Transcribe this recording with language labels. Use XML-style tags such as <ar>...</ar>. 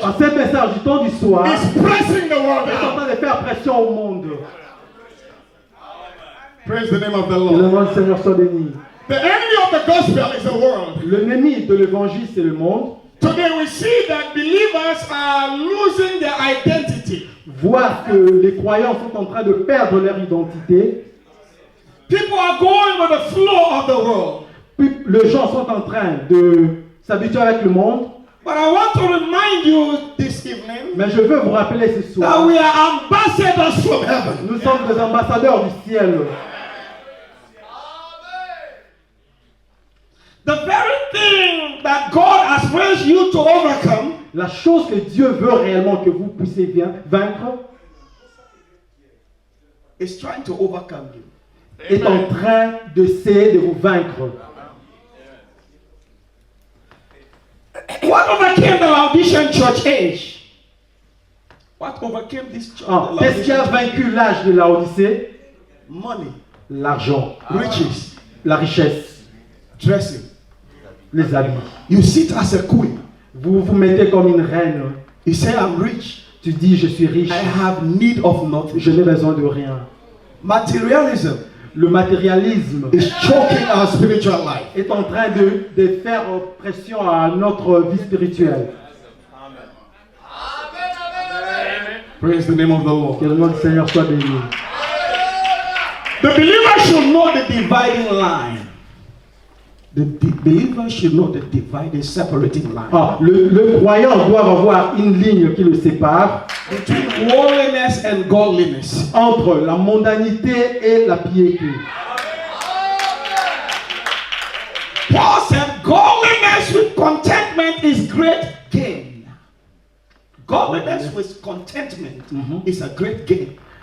<fr>Ah, ce message du temps du soir</fr> <en>is pressing the world</en> <fr>est en</fr> <en>out.</en> <fr>train de faire pression au monde.</fr> <en>Praise the name of the</en> <fr>Que le</fr> <en>Lord.</en> <fr>nom du Seigneur soit béni.</fr> <en>The enemy of the gospel is the world.</en> <fr>L'ennemi de l'évangile, c'est le monde.</fr> <en>Today we see that believers are losing their identity.</en> <fr>Voir que les croyants sont en train de perdre leur identité.</fr> <en>People are going with the flow of the world.</en> <fr>Puis les gens sont en train de s'habituer avec le monde.</fr> <en>But I want to remind you this evening</en> <fr>Mais je veux vous rappeler ce</fr> <en>that</en> <fr>soir,</fr> <en>we are ambassadors from heaven.</en> <fr>nous sommes des ambassadeurs du ciel.</fr> <en>The very thing that God has raised you to overcome</en> <fr>La chose que Dieu veut réellement que vous puissiez vaincre</fr> <en>It's trying to overcome you.</en> <fr>est en train d'essayer de vous vaincre.</fr> <en>What overcame the Laodicean church age? What overcame this church?</en> <fr>Qu'est-ce qui a vaincu l'âge de la Odyssée?</fr> <en>Money,</en> <fr>L'argent,</fr> <en>riches,</en> <fr>la richesse,</fr> <en>dressing.</en> <fr>les habits.</fr> <en>You sit as a queen.</en> <fr>Vous vous mettez comme une reine.</fr> <en>You say, I'm rich.</en> <fr>Tu dis, je suis riche,</fr> <en>I have need of nothing.</en> <fr>je n'ai besoin de rien.</fr> <en>Materialism</en> <fr>Le matérialisme</fr> <en>is choking our spiritual life.</en> <fr>est en train de faire pression à notre vie spirituelle.</fr> <en>Praise the name of the Lord.</en> <fr>Que le nom du Seigneur soit béni.</fr> <en>The believer should know the dividing line. The believer should know the dividing, separating line</en> <fr>Le croyant doit avoir une ligne qui le sépare</fr> <en>between worldliness and godliness.</en> <fr>entre la mondanité et la piété.</fr> <en>Paul said, godliness with contentment is great gain. Godliness with contentment is a great gain.</en>